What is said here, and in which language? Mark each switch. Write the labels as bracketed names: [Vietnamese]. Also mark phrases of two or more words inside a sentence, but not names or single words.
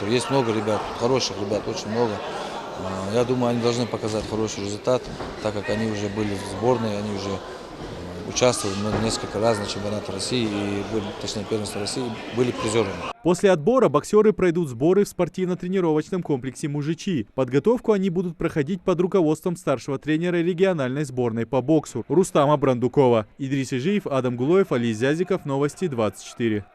[Russian] Есть много ребят, хороших ребят, очень много. Я думаю, они должны показать хороший результат, так как они уже были в сборной, они уже участвовали несколько раз на чемпионате России и, точнее, первенство России, были призерами. После отбора боксеры пройдут сборы в спортивно-тренировочном комплексе «Мужичи». Подготовку они будут проходить под руководством старшего тренера региональной сборной по боксу Рустама Брандукова. Идрис Ижиев, Адам Гулоев, Али Зязиков, Новости 24.